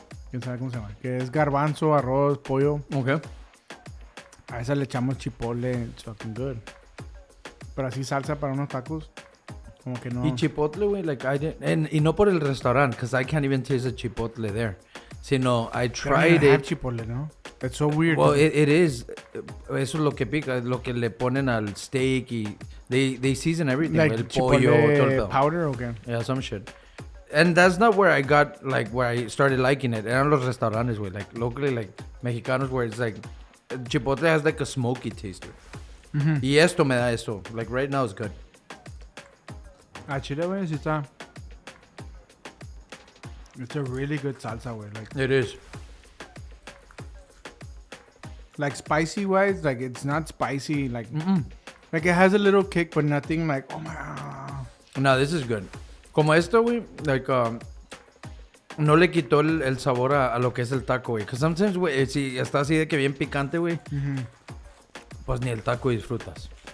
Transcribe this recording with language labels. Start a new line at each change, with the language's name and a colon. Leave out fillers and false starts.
Spanish: ¿Quién sabe cómo se llama? Que es garbanzo, arroz, pollo.
English: Okay.
Spanish: A esa le echamos chipotle,
English: it's fucking good.
Spanish: Pero así salsa para unos tacos, como que no.
English: Y chipotle, güey, like I didn't,
Spanish: y no por el restaurante,
English: because I can't even taste the chipotle there. Sino, I tried it. Chipotle,
Spanish: ¿no?
English: It's so weird. Well, it is.
Spanish: Eso es lo que pica, lo que le ponen al steak y
English: they season everything. Like
Spanish: el pollo, todo el
English: powder, okay. Yeah, some shit. And that's not where I got, like, where I started liking it.
Spanish: Eran los restaurantes, güey.
English: Like, locally, like, mexicanos, where it's like, chipotle has like a smoky taste to it. Mm-hmm.
Spanish: Y esto me da esto.
English: Like, right now, it's good.
Spanish: Ah, chile, güey, sí está.
English: It's a really good salsa, güey. Like, it is. Like, spicy-wise, like, it's not spicy. Like, like, it has a little kick, but nothing like, oh, my God. No, this is good.
Spanish: Como esto, güey, like, no le quitó el sabor a lo que es el taco, güey.
English: Because sometimes,
Spanish: güey, si está así de que bien picante, güey, pues ni el taco disfrutas.